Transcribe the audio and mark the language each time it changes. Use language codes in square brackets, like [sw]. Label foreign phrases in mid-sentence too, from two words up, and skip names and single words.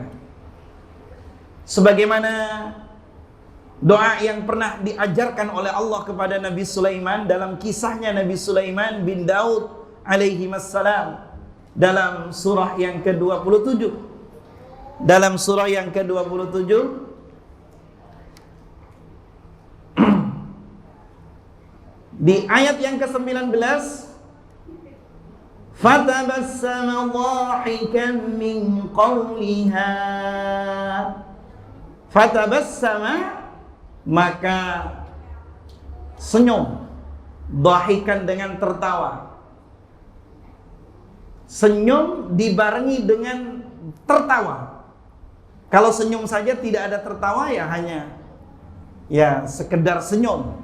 [id] Sebagaimana doa yang pernah diajarkan oleh Allah kepada Nabi Sulaiman dalam kisahnya Nabi Sulaiman bin Daud [ar] عليه السلام [id] dalam surah yang ke-27. Dalam surah yang ke-27 di ayat yang ke-19, [ar] فتبسم ضاحكا من قولها. [id] Fatabassama, maka senyum, dhahikan dengan tertawa. Senyum dibarengi dengan tertawa. Kalau senyum saja tidak ada tertawa, ya hanya sekedar senyum.